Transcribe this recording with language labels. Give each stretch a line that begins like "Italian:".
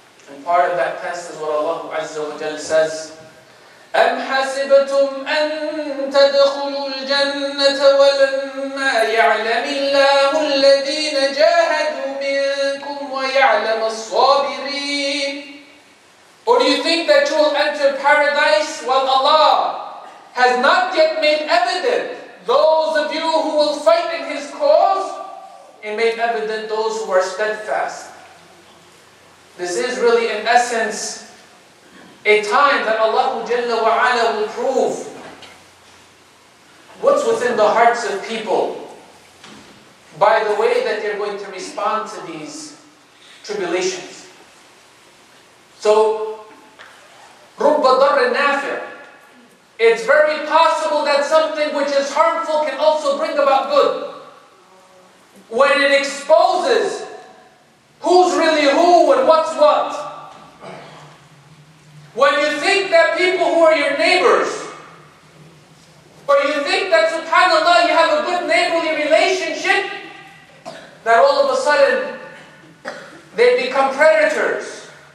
English: And part of that test is what Allah Azza wa Jalla says,
Arabic: أَمْ حَسِبْتُمْ أَن تَدْخُلُوا الْجَنَّةَ وَلَمَّا يَعْلَمِ اللَّهُ الَّذِينَ جَاهَدُوا مِنكُمْ وَيَعْلَمَ الصَّابِرِينَ.
English: Or do you think that you will enter paradise while Allah has not yet made evident those of you who will fight in His cause, and made evident those who are steadfast? This is really, in essence, a time that Allah Jalla wa Ala will prove what's within the hearts of people by the way that they're going to respond to these tribulations. So,
Arabic: رُبَّ ضَرٍّ نَافِعٍ.
English: It's very possible that something which is harmful can also bring about good. When it exposes who's really who and what's what. When you think that people who are your neighbors, or you think that subhanAllah you have a good neighborly relationship, that all of a sudden they become predators.